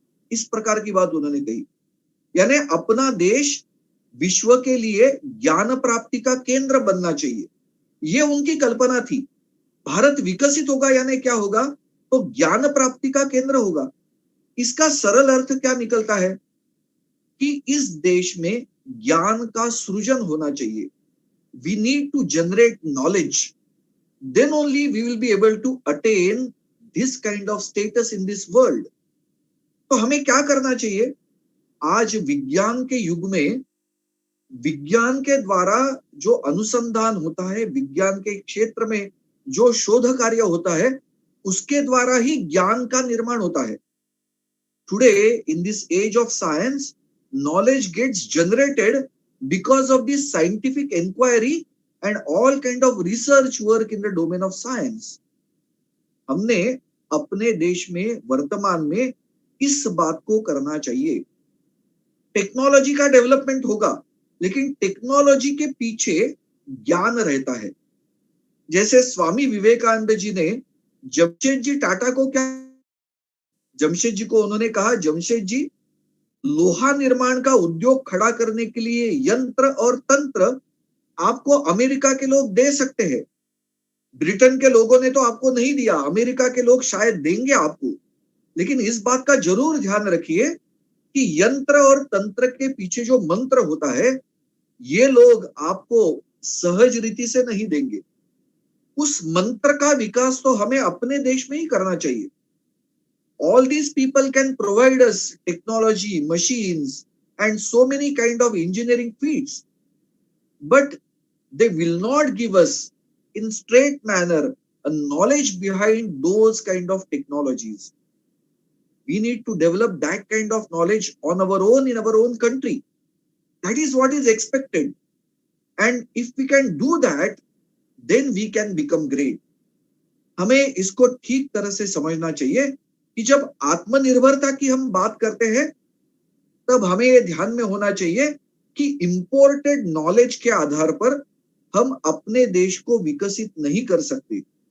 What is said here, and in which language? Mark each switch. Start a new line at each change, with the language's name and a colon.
Hindi: इस प्रकार की बात उन्होंने कही, यानी अपना देश विश्व के लिए ज्ञान प्राप्ति का केंद्र बनना चाहिए, ये उनकी कल्पना थी। भारत विकसित होगा यानी क्या होगा, तो ज्ञान प्राप्ति का केंद्र होगा। इसका सरल अर्थ क्या निकलता है कि इस देश में ज्ञान का सृजन होना चाहिए।
English: We need to generate knowledge, then only we will be able to attain this kind of status in this world.
Hindi: तो हमें क्या करना चाहिए, आज विज्ञान के युग में विज्ञान के द्वारा जो अनुसंधान होता है, विज्ञान के क्षेत्र में जो शोध कार्य होता है, उसके द्वारा ही ज्ञान का निर्माण होता है.
English: Today, in this age of science, knowledge gets generated because of this scientific inquiry and all kind of research work in the domain of science.
Hindi: हमने अपने देश में वर्तमान में इस बात को करना चाहिए. टेक्नोलॉजी का डेवलपमेंट होगा, लेकिन टेक्नोलॉजी के पीछे ज्ञान रहता है. जैसे स्वामी विवेकानंद जी ने जमशेद जी टाटा को क्या, जमशेद जी को उन्होंने कहा, जमशेद जी, लोहा निर्माण का उद्योग खड़ा करने के लिए यंत्र और तंत्र आपको अमेरिका के लोग दे सकते हैं. ब्रिटेन के लोगों ने तो आपको नहीं दिया, अमेरिका के लोग शायद देंगे आपको. लेकिन इस बात का जरूर ध्यान रखिए कि यंत्र और तंत्र के पीछे जो मंत्र होता है, ये लोग आपको सहज रीति से नहीं देंगे. उस मंत्र का विकास तो हमें अपने देश में ही करना चाहिए.
English: All these people can provide us technology, machines, and so many kind of engineering feats, but they will not give us in straight manner a knowledge behind those kind of technologies. We need to develop that kind of knowledge on our own in our own country. That is what is expected. And if we can do that, then we can become great.
Hindi: हमें इसको ठीक तरह से समझना चाहिए कि जब आत्मनिर्भरता की हम बात करते हैं, तब हमें यह ध्यान में होना चाहिए कि इंपोर्टेड नॉलेज के आधार पर हम अपने देश को विकसित नहीं कर सकते.